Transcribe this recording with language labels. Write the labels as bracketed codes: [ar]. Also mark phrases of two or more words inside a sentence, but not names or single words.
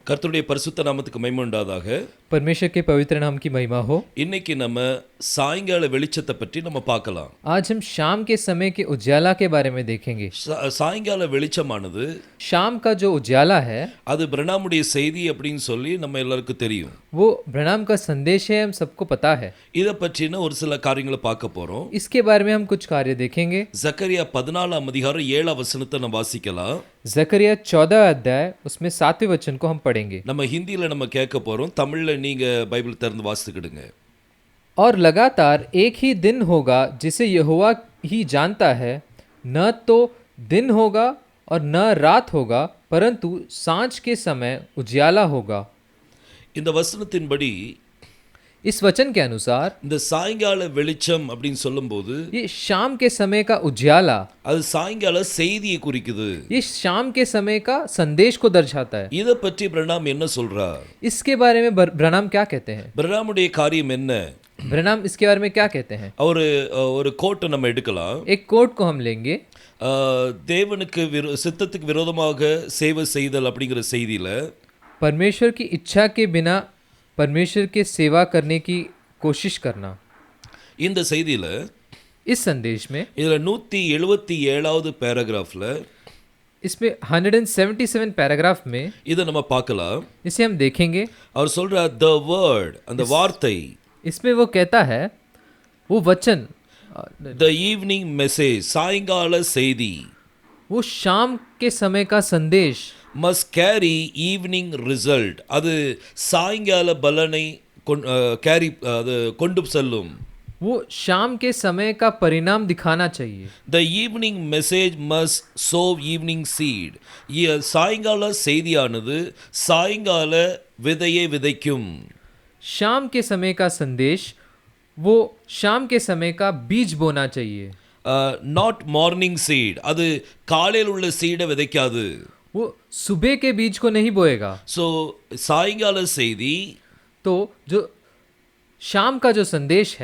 [ta] கர்த்தருடைய பரிசுத்த நாமத்துக்கு மகிமை உண்டாதாக. [hi] परमेश्वर के पवित्र नाम की महिमा हो। [ta] இன்னைக்கு நம்ம சாயங்கால வெளிச்சத்தை பற்றி நம்ம பார்க்கலாம். [hi] आज हम शाम के समय के उजाला के बारे में देखेंगे। [ta] சாயங்கால வெளிச்சமானது [hi] शाम का जो उजाला है [ta] அது பிரணாமுடைய செய்தி அப்படின்னு சொல்லி நம்ம எல்லாருக்கும் தெரியும். [hi] वो ब्रनाम का संदेश है, हम सबको पता है। [ta] இத பற்றின ஒரு சில காரியங்களை பார்க்க போறோம். [hi] इसके बारे में हम कुछ कार्य देखेंगे। [ta] ஜக்கரியா 14 அதிகாரம் 7 வசனத்தை நம்ம வாசிக்கலாம். [hi] जकरिया 14 अध्याय उसमें 7वें वचन को हम पढ़ेंगे। [ta] நம்ம ஹிந்தியில நம்ம கேட்க போறோம். தமிழ்ல நீங்க பைபிள் திறந்து வாசித்துக்கிடுங்க. [hi] और लगातार एक ही दिन होगा जिसे यहोवा ही जानता है, न तो दिन होगा और न रात होगा, परंतु सांझ के समय उजियाला होगा। [ta] இந்த வசனத்தின்படி [hi] इस वचन के अनुसार [ta] இந்த சாயங்கால வெளிச்சம் அப்படின்னு சொல்லும்போது [hi] ये शाम के समय का उजियाला, [ta] அது சாயங்கால செய்தியை குறிக்குது. [hi] ये शाम के समय का संदेश को दर्शाता है। [ta] இத பற்றி பிரணாம் என்ன சொல்றார்? [hi] इसके बारे में ब्रनाम क्या कहते हैं? [ta] பிரணாமுடைய காரியம் என்ன? [hi] ब्रनाम इसके बारे में क्या कहते हैं? [ta] ஒரு கோட்டை நம்ம எடுக்கலாம். [hi] एक कोट को हम लेंगे। [ta] தேவனுக்கு சித்தத்துக்கு விரோதமாக சேவை செய்தல் அப்படிங்கிற செய்தியில [hi] परमेश्वर की इच्छा के बिना परमेश्वर के सेवा करने की कोशिश करना, [ta] இந்த செய்தியில [hi] इस संदेश में [ta] இதுல 177வது பேராகிராஃப்ல [hi] इसमें 177 पैराग्राफ में [ta] இத நம்ம பார்க்கலாம். [hi] इसे हम देखेंगे। [ta] அவர் சொல்றார் [en] the word, [ta] அந்த வார்த்தை, [hi] इसमें वो कहता है, वो वचन, [en] the evening message, [ta] சாயங்கால செய்தி, [hi] वो शाम के समय का संदेश [en] must carry evening result, [ta] அது சாயங்கால பலனை கேரி அது கொண்டு செல்லும். [hi] वो शाम के समय का परिणाम दिखाना चाहिए। [en] The evening message must sow evening seed. [ta] சாயங்கால செய்தியானது சாயங்கால விதையை விதைக்கும். [hi] शाम के समय का संदेश वो शाम के समय का बीज बोना चाहिए। [en] not morning seed, [ta] அது காலையில் உள்ள சீடை விதைக்காது. [hi] वो सुबह के बीज को नहीं बोएगा। [ta] So சாயங்கால செய்தி, [hi] तो जो शाम का जो संदेश है